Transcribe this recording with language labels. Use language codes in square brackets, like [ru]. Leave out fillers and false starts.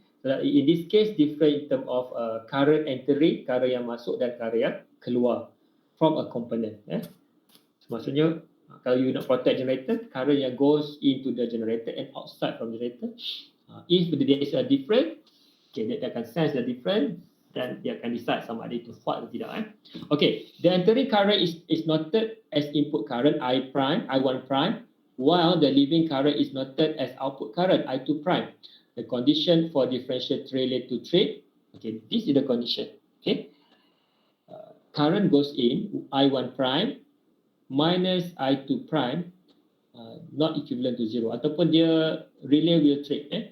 [en] So, in this case, different in term of current entering, [ms] current yang masuk dan current yang keluar [en] from a component. So, [ms] maksudnya kalau [en] you [ms] nak [en] protect generator, current [ms] yang [en] goes into the generator and outside from generator. If there is a difference, okay, [ms] dia akan [en] sense the difference. [ms] Dan dia akan decide sama ada itu fault atau tidak. [en] Okay, the entering current is noted as input current I prime, I1 prime, while the leaving current is noted as output current I2 prime. The condition for differential relay to trip, okay, this is the condition. Okay, current goes in I1 prime minus I2 prime, not equivalent to 0, [ms] ataupun dia [en] relay will trip.